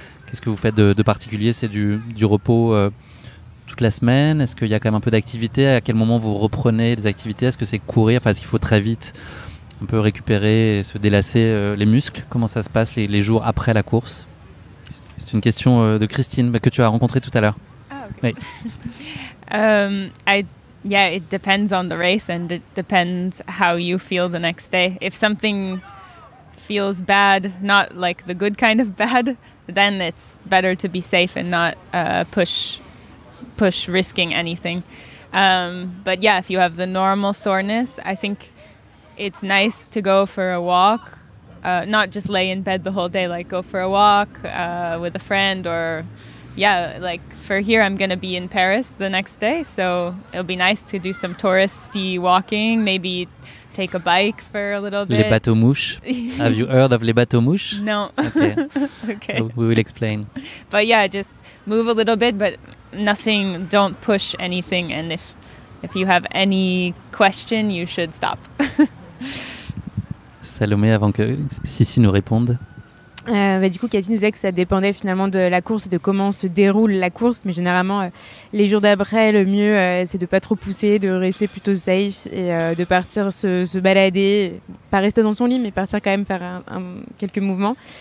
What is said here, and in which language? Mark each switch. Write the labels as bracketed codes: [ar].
[fr] Qu'est-ce que vous faites de particulier? C'est du repos toute la semaine? Est-ce qu'il y a quand même un peu d'activité? À quel moment vous reprenez les activités? Est-ce que c'est courir? Est-ce qu'il faut très vite un peu récupérer et se délasser les muscles? Comment ça se passe les jours après la course? C'est une question de Christine que tu as rencontrée tout à l'heure. [en] Okay. It depends on the race and it depends how you feel the next day. If something feels bad, not like the good kind of bad, then it's better to be safe and not push risking anything. But yeah, if you have the normal soreness, I think it's nice to go for a walk, not just lay in bed the whole day, like go for a walk with a friend or like for here I'm going to be in Paris the next day, so it'll be nice to do some touristy walking, maybe take a bike for a little bit. Les bateaux mouches. Have you heard of les bateaux mouches? No. Okay. Okay. We will explain. But yeah, just move a little bit, but nothing, don't push anything, and if you have any question, you should stop. [fr] Salomé, avant que Sissi nous réponde. Du coup, Cathy nous disait que ça dépendait finalement de la course et de comment se déroule la course, mais généralement, les jours d'après, le mieux, c'est de pas trop pousser, de rester plutôt safe et de partir se balader, pas rester dans son lit, mais partir quand même faire quelques mouvements.